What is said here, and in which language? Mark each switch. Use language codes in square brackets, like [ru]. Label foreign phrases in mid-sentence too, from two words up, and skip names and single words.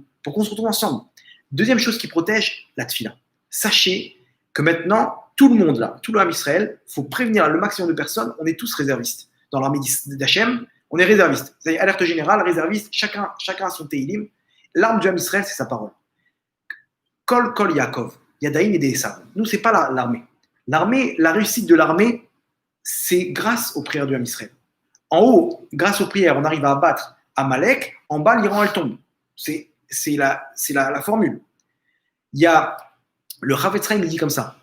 [fr] Pour qu'on se retrouve ensemble. Deuxième chose qui protège, la tfila. Sachez que maintenant, tout le monde là, tout le [he] עם ישראל, [fr] il faut prévenir le maximum de personnes, on est tous réservistes. Dans l'armée d'Hachem, on est réservistes. C'est-à-dire, alerte générale, réserviste, chacun a son Teilim. L'arme du [he] עם ישראל, [fr] c'est sa parole. [he] קול יעקב. [fr] Yadaïm et des Esav. Nous, ce n'est pas l'armée. La réussite de l'armée, c'est grâce aux prières du [he] עם ישראל. [fr] En haut, grâce aux prières, on arrive à abattre Amalek. En bas, l'Iran, elle tombe. C'est la formule. Il y a le Rav Etzraim, il dit comme ça.